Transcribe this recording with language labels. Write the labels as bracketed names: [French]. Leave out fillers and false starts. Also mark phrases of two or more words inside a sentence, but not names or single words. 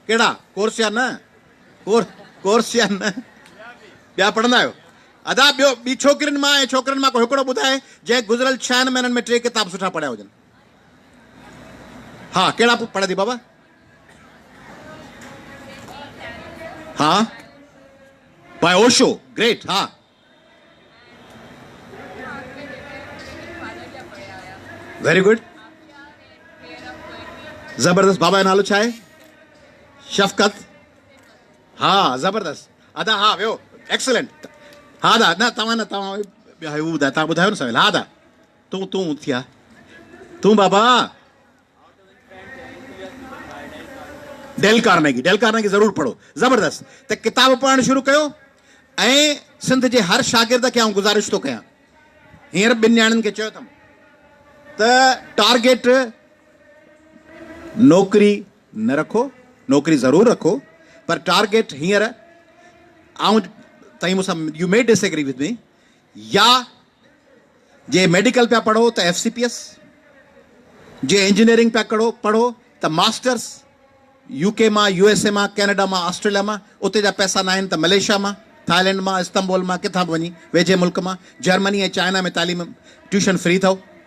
[Sindhi] कहिड़ा कोर्स या न? कोर्स या न? ॿिया पढ़ंदा आहियो? अदा ॿियो ॿी छोकिरियुनि मां ऐं छोकिरनि मां को हिकिड़ो ॿुधाए जंहिं गुज़िरियल 6 महीननि में 3 किताब सुठा पढ़िया हुजनि? हा, कहिड़ा पढ़े थी बाबा? हा, [English] by Osho, great. [Sindhi] हा, [English] very good, [Sindhi] ज़बरदस्त। बाबा जो नालो छा आहे? शफ़क़त। हा, ज़बरदस्त। अदा हा, वियो, एक्सीलेंट। हा दा, न तव्हां न, तव्हां हू ॿुधायो, तव्हां ॿुधायो न सवेल। हा दा, तूं थिया, तूं बाबा डेल कार्नेगी ज़रूरु पढ़ो, ज़बरदस्त। त किताब पढ़णु शुरू कयो। ऐं सिंध जे हर शागिर्द खे आउं गुज़ारिश थो कयां, हींअर 2 ॼणनि खे चयो अथमि त टारगेट नौकिरी न रखो, नौकिरी ज़रूरु रखो, पर टारगेट हींअर आउं तव्हीं मूंसां, [English] you may disagree with me, [Sindhi] या जे मेडिकल पिया पढ़ो त FCPS, जे इंजीनियरिंग पिया पढ़ो त मास्टर्स UK मां, USA मां, कैनेडा मां, ऑस्ट्रेलिया मां, उते जा पैसा न आहिनि त मलेशिया मां, थाईलैंड मां, इस्तंबुल मां, किथां बि वञी, वेझे मुल्क मां, जर्मनी ऐं चाइना में तालीम [English] tuition free [Sindhi] अथव।